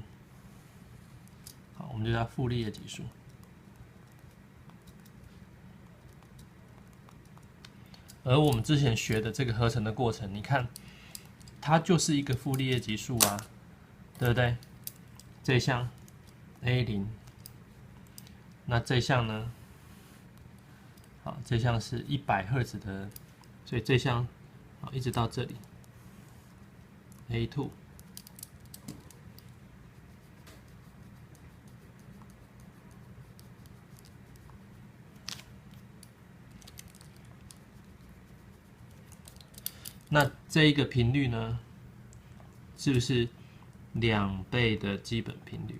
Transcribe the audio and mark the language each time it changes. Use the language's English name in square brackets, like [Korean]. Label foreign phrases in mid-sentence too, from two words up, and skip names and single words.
[Chinese] 好，我們就叫傅立葉級數。而我們之前學的這個合成的過程，你看，它就是一個傅立葉級數啊，對不對？這一項 A0，那這一項呢？好，這一項是100赫茲的，所以這一項好一直到這裡。A2， 那這一個頻率呢，是不是2倍的基本頻率？